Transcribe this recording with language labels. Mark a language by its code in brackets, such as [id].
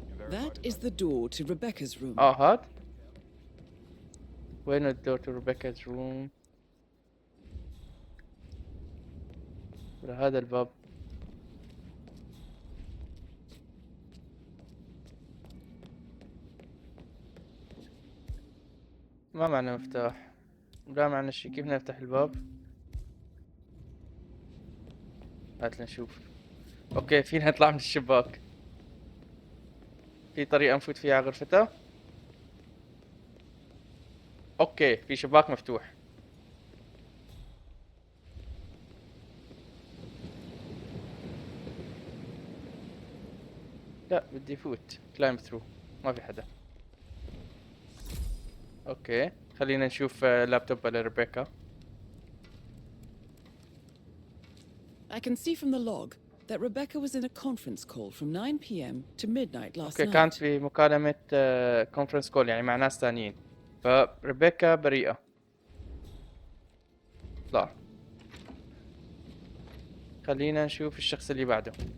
[en] That is the door to Rebecca's room. [ar] هاد وين [en] الدور to Rebecca's room? [ar] ولا هذا الباب؟ ما معنا مفتاح، لا معنا شي. كيف نفتح الباب؟ هات لنشوف. اوكي فينا نطلع من الشباك. في طريقة نفوت فيها على غرفتها؟ اوكي في شباك مفتوح. لا بدي فوت [en] climb through, [ar] ما في حدا. اوكي خلينا نشوف لابتوب لريبيكا. [en] I can see from the log that Rebecca was in a conference call from 9 p.m. to midnight last okay night. [ar] كانت في مكالمة كونفرنس كول يعني مع ناس ثانيين، فريبيكا بريئة. اطلع. خلينا نشوف الشخص اللي بعده.